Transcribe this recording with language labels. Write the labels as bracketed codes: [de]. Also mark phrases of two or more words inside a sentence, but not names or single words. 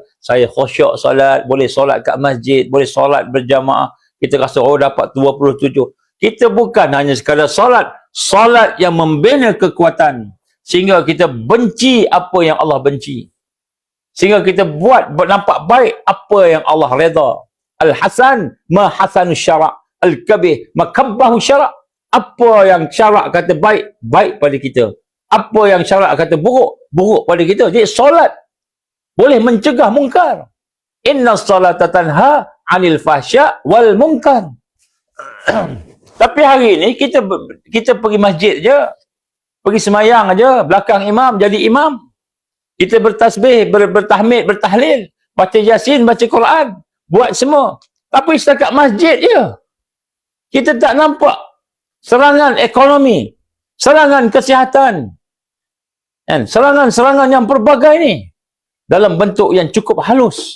[ms] Saya khusyuk solat, boleh solat kat masjid, boleh solat berjamaah. Kita rasa dapat 27. Kita bukan hanya sekadar solat yang membina kekuatan sehingga kita benci apa yang Allah benci. Sehingga kita buat nampak baik apa yang Allah redha. [ar] الحسن ما حسنه الشرع القبيح ما قبحه الشرع'. [ms] Apa yang syarak kata baik, baik pada kita. Apa yang syarak kata buruk, buruk pada kita. Jadi solat boleh mencegah mungkar. [ar] إن الصلاة تنهى عن الفحشاء والمنكر. [ms] Tapi hari ini kita pergi masjid je. Pergi semayang aja, belakang imam jadi imam. Kita bertasbih, bertahmid, bertahlil, baca Yasin, baca Quran, buat semua. Tapi setakat masjid je. Kita tak nampak serangan ekonomi, serangan kesihatan, dan serangan-serangan yang pelbagai ni dalam bentuk yang cukup halus.